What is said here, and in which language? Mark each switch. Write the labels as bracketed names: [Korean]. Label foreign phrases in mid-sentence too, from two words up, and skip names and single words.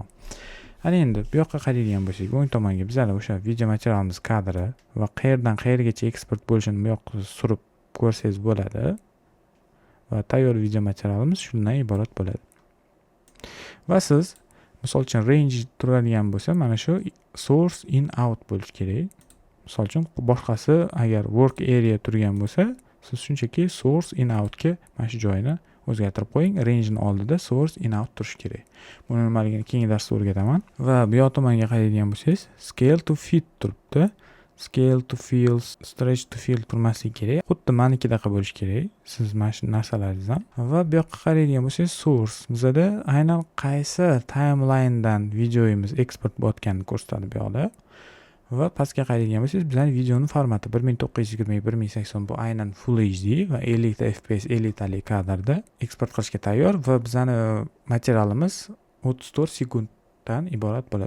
[Uzbek] Ana endi bu yoqqa qaraydigan bo'lsak, o'ng tomonga bizlar o'sha video materialimiz kadri va qayerdan qayergacha eksport bo'lishini bu yoqqa surib ko'rsangiz bo'ladi. Va tayyor video materialimiz shundan iborat bo'ladi. Va siz misol uchun range turadigan bo'lsa, mana shu [English] source in out [Uzbek] bo'lishi kerak. Misol uchun boshqasi agar [English] work area [Uzbek] turgan bo'lsa, siz shunchaki [English] source in out [Uzbek] ga mana shu joyini o'zgartirib qo'ying. Range ni oldida [English] source in out [Uzbek] turishi kerak. Buni nimaligini keyingi darsda o'rgataman. Va bu yoq tomonga qaraydigan bo'lsangiz, [English] scale to fit [Uzbek] turibdi. [English] Scale to fill, stretch to fill [Uzbek] turmasligi kerak. Xuddi menikidaqa bo'lishi kerak. Siz mana shu narsalaringizdan. Va bu yoqqa qaraydigan bo'lsangiz, source bizada aynan qaysi timelinedan videoyimiz eksport bo'layotganini ko'rsatadi bu yoqda. Va pastga qaraydigan bo'lsangiz, bizning videoning formati 1920x1080 bu aynan Full HD va 50 fps 50 talik kadrda eksport qilishga tayyor va bizning materialimiz 34 sekunddan iborat bo'ladi.